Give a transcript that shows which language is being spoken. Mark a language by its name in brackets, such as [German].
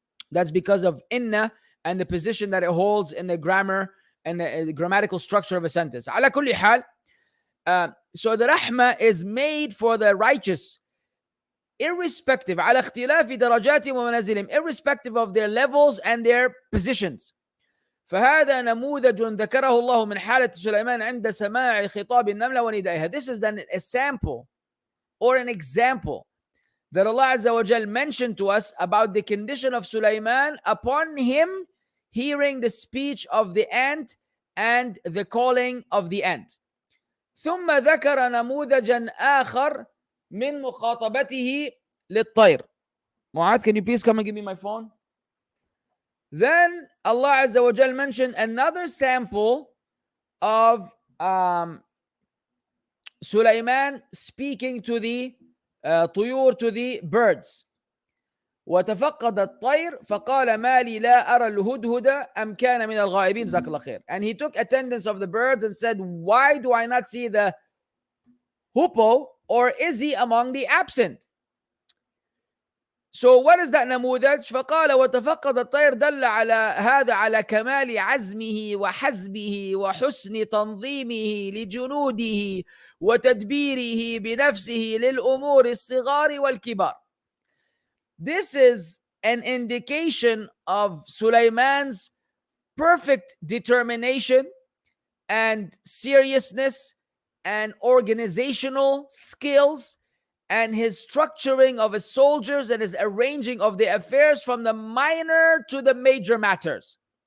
[English] That's because of inna and the position that it holds in the grammar and the grammatical structure of a sentence. [Arabic] على كل حال, [English] so the rahmah is made for the righteous, irrespective, [Arabic] على اختلاف درجاتهم ومنازلهم, [English] irrespective of their levels and their positions. [Arabic] فهذا نموذج ذكره الله من حالة سليمان عند سماع خطاب النملة وندائها. [English] This is then a sample or an example that Allah Azza wa Jal mentioned to us about the condition of Sulaiman upon him hearing the speech of the ant and the calling of the ant. [Arabic] ثم ذكر نموذجا آخر من مخاطبته للطير. [English] Mu'adh, can you please come and give me my phone? Then Allah Azza wa Jal mentioned another sample of Sulaiman speaking to the طيور, to the birds. [Arabic] وتفقد الطير فقال ما لي لا أرى الهدهد أم كان من الغائبين جزاك الله خير. [English] And he took attendance of the birds and said, why do I not see the hoopoe, or is he among the absent? So what is that [Arabic] نموذج؟ فقال وتفقد الطير دل على هذا على كمال عزمه وحزمه وحسن تنظيمه لجنوده وتدبيره بنفسه للأمور الصغار والكبار. [English] This is an indication of Sulaiman's perfect determination and seriousness and organizational skills, and his structuring of his soldiers and his arranging of the affairs from the minor to the major matters.